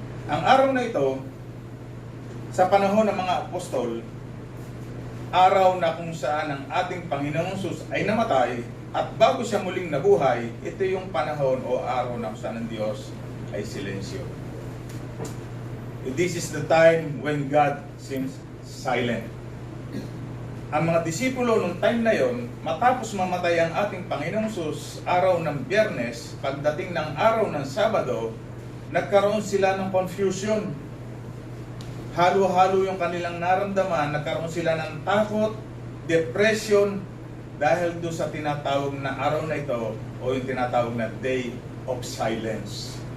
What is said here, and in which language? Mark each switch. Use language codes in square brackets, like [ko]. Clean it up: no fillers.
[tl] Ang araw na ito, sa panahon ng mga apostol, araw na kung saan ang ating Panginoong Sus ay namatay at bago siya muling nabuhay, ito yung panahon o araw na kung saan ang Diyos ay silensyo. [en] This is the time when God seems silent. [tl] Ang mga disipulo nung time na yon, matapos mamatay ang ating Panginoong Sus, araw ng Biyernes, pagdating ng araw ng Sabado, nagkaroon sila ng confusion. Halo-halo yung kanilang naramdaman, nagkaroon sila ng takot, depression, dahil doon sa tinatawag na araw na ito, o yung tinatawag na Day of Silence.